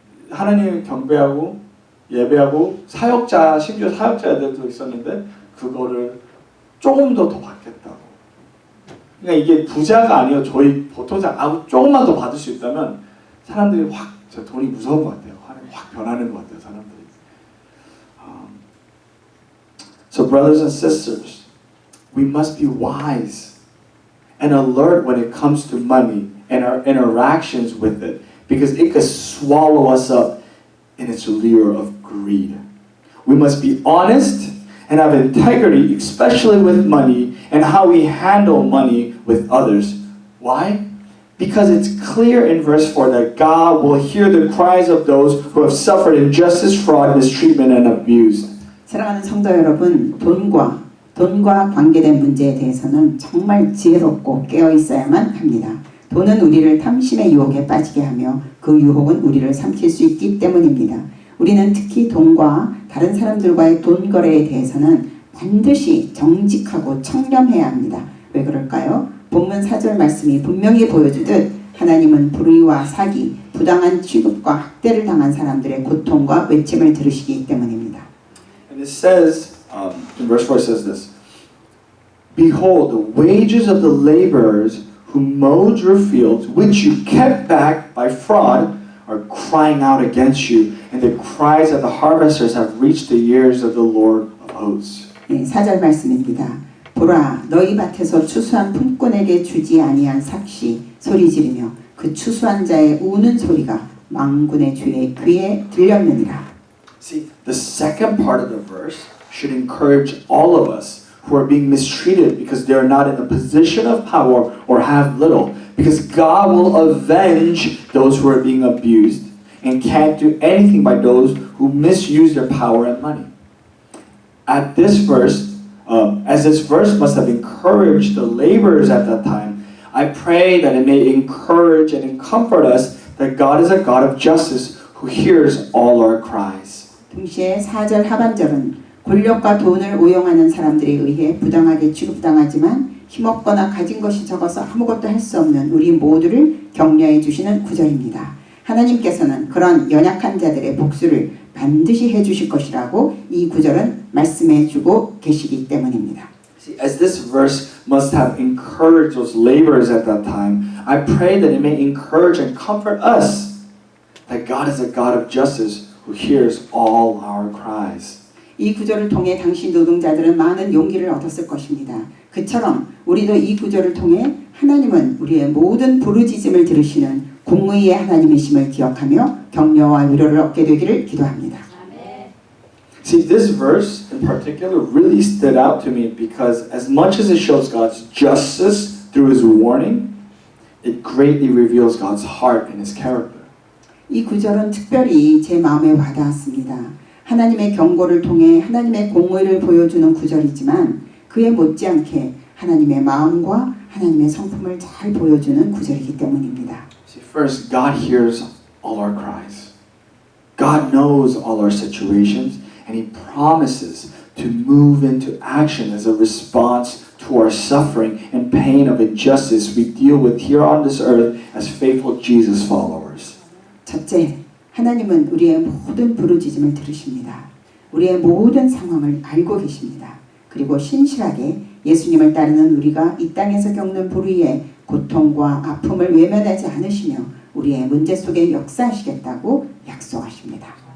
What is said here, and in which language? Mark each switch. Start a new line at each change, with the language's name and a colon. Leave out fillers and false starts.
Korean: 하나님 경배하고 예배하고 사역자, 심지어 사역자들도 있었는데 그거를 조금 더 받겠다고. 그러니까 이게 부자가 아니에요. 저희 보통 사람 조금만 더 받을 수 있다면 사람들이 확 돈이 무서운 것 같아요. 하나님 확 변하는 것 같아요. 사람들이.
English: So brothers and sisters, we must be wise and alert when it comes to money and our interactions with it, because it could swallow us up in its lure of greed. We must be honest and have integrity, especially with money and how we handle money with others. Why? Because it's clear in verse 4 that God will hear the cries of those who have suffered injustice, fraud, mistreatment, and abuse.
Korean: 사랑하는 성도 여러분, 돈과 관계된 문제에 대해서는 정말 지혜롭고 깨어 있어야만 합니다. 돈은 우리를 탐심의 유혹에 빠지게 하며 그 유혹은 우리를 삼킬 수 있기 때문입니다. 우리는 특히 돈과 다른 사람들과의 돈 거래에 대해서는 반드시 정직하고 청렴해야 합니다. 왜 그럴까요? 본문 4절 말씀이 분명히 보여주듯 하나님은 불의와 사기, 부당한 취급과 학대를 당한 사람들의 고통과 외침을 들으시기 때문입니다.
English: And it says, in verse 4 it says this, Behold, the wages of the laborers who mowed your fields, which you kept back by fraud, are crying out against you, and the cries of the harvesters have reached the ears of the Lord of hosts.
Korean: 네, 4절 말씀입니다. 보라, 너희 밭에서 추수한 품꾼에게 주지 아니한 삭시 소리 지르며 그 추수한 자의 우는 소리가 만군의 주의 귀에 들렸느니라.
English: See, the second part of the verse should encourage all of us who are being mistreated because they are not in a position of power or have little, because God will avenge those who are being abused and can't do anything by those who misuse their power and money. At this verse, as this verse must have encouraged the laborers at that time, I pray that it may encourage and comfort us that God is a God of justice who hears all our cries.
Korean: 동시에 4절 하반절은 권력과 돈을 오용하는 사람들에 의해 부당하게 취급당하지만 힘없거나 가진 것이 적어서 아무것도 할 수 없는 우리 모두를 격려해 주시는 구절입니다. 하나님께서는 그런 연약한 자들의 복수를 반드시 해주실 것이라고 이 구절은 말씀해 주고 계시기 때문입니다.
English: See, as this verse must have encouraged those laborers at that time, I pray that it may encourage and comfort us that God is a God of justice who hears all our cries.
Korean: 이 구절을 통해 당시 노동자들은 많은 용기를 얻었을 것입니다. 그처럼 우리도 이 구절을 통해 하나님은 우리의 모든 부르짖음을 들으시는 공의의 하나님이심을 기억하며 격려와 위로를 얻게 되기를 기도합니다.
English: See, this verse in particular really stood out to me because as much as it shows God's justice through His warning, it greatly reveals God's heart and His character.
Korean: 이 구절은 특별히 제 마음에 와닿았습니다. 하나님의 경고를 통해 하나님의 공의를 보여주는 구절이지만 그에 못지않게 하나님의 마음과 하나님의 성품을 잘 보여주는 구절이기 때문입니다.
English: See, first, God hears all our cries. God knows all our situations. And He promises to move into action as a response to our suffering and pain of injustice we deal with here on this earth as faithful Jesus followers.
Korean: 첫째, 하나님은 우리의 모든 부르짖음을 들으십니다. 우리의 모든 상황을 알고 계십니다. 그리고 신실하게 예수님을 따르는 우리가 이 땅에서 겪는 불의의 고통과 아픔을 외면하지 않으시며 우리의 문제 속에 역사하시겠다고 약속하십니다.